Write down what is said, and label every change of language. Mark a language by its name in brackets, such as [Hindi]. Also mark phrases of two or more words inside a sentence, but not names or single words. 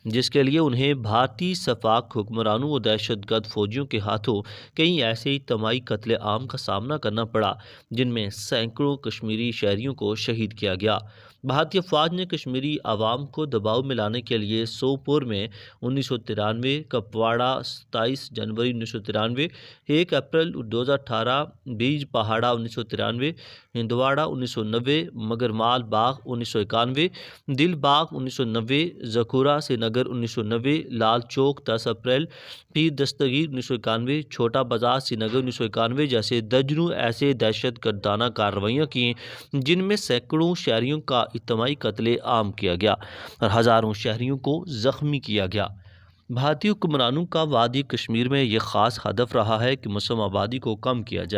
[Urdu] جس کے لیے انہیں بھارتی سفاک حکمرانوں و دہشت گرد فوجیوں کے ہاتھوں کئی ایسے اجتماعی قتل عام کا سامنا کرنا پڑا جن میں سینکڑوں کشمیری شہریوں کو شہید کیا گیا۔ بھارتی افواج نے کشمیری عوام کو دباؤ میں لانے کے لیے سوپور میں 1993، کپواڑہ 27 جنوری 1993، 1 اپریل 2018، بیج پہاڑا 1993، ہندواڑہ 1990، مگرمال باغ 1991، دل باغ 1990، زکورہ سری نگر 1990، لال چوک 10 اپریل، پیر دستگیر 1991، چھوٹا بازار سری نگر 1991 جیسے درجنوں ایسے دہشت گردانہ کارروائیاں کی جن میں سینکڑوں شہریوں کا اجتماعی قتل عام کیا گیا اور ہزاروں شہریوں کو زخمی کیا گیا۔ بھارتی حکمرانوں کا وادی کشمیر میں یہ خاص ہدف رہا ہے کہ مسلم آبادی کو کم کیا جائے۔